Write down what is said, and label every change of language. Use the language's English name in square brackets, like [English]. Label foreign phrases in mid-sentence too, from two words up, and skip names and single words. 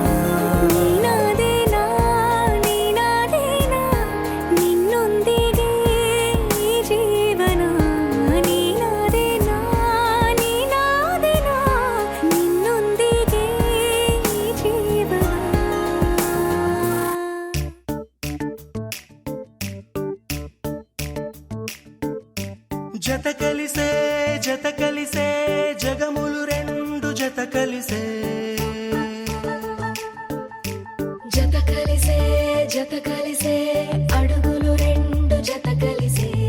[Kannada] ನೀನಾದೇನಾ ನೀನಾದೇನಾ ನಿನ್ನೊಂದಿಗೆ ಈ ಜೀವನ. ನೀನಾದೇನಾ ನೀನಾದೇನಾ ನಿನ್ನೊಂದಿಗೆ ಈ ಜೀವನ. [Telugu] జత కలిసే జగములు రెండు జత కలిసే. జత కలిసే అడుగులు రెండు జత కలిసే.